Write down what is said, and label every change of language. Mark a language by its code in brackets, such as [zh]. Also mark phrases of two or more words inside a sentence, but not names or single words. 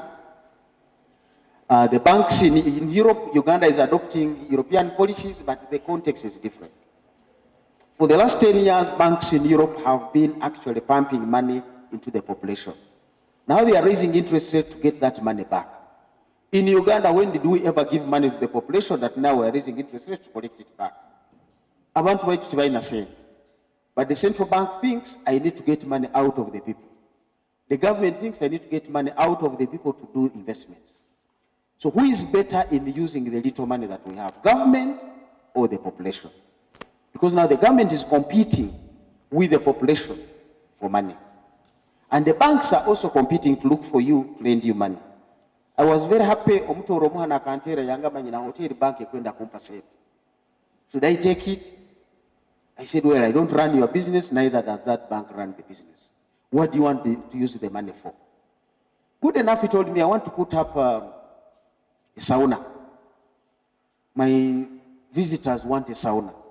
[en] The banks in Europe, Uganda is adopting European policies, but the context is different. For the last 10 years, banks in Europe have been actually pumping money into the population. Now they are raising interest rates to get that money back. In Uganda, when did we ever give money to the population that now we are raising interest rates to collect it back? [ttj] Abantu baitu tibaina sente. [en] But the central bank thinks I need to get money out of the people. The government thinks I need to get money out of the people to do investments. So who is better in using the little money that we have, government or the population? Because now the government is competing with the population for money. And the banks are also competing to look for you, to lend you money. I was very happy [ttj] Tooro mwana kantera yanga manyina hotel bank ekwenda kumpa save. [en] Should I take it? I said, well, I don't run your business, neither does that bank run the business. What do you want to use the money for? Good enough, he told me, I want to put up a sauna. My visitors want a sauna.